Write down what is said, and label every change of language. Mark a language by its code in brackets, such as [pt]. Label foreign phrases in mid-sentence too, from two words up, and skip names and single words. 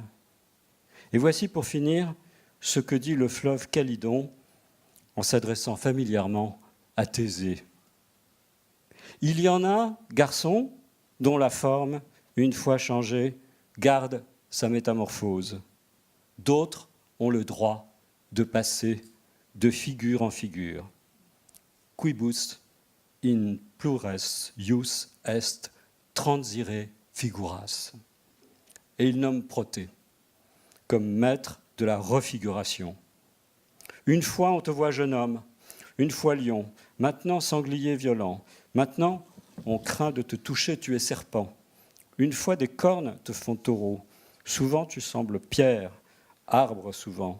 [fr] Et voici pour finir ce que dit le fleuve Calydon en s'adressant familièrement à Thésée. Il y en a, garçons, dont la forme, une fois changée, garde sa métamorphose. D'autres ont le droit de passer de figure en figure. [la] Quibus in plures ius est transire figuras. [fr] Et il nomme Protée comme maître de la refiguration. Une fois on te voit jeune homme, une fois lion, maintenant sanglier violent, maintenant on craint de te toucher, tu es serpent. Une fois des cornes te font taureau, souvent tu sembles pierre, arbre souvent.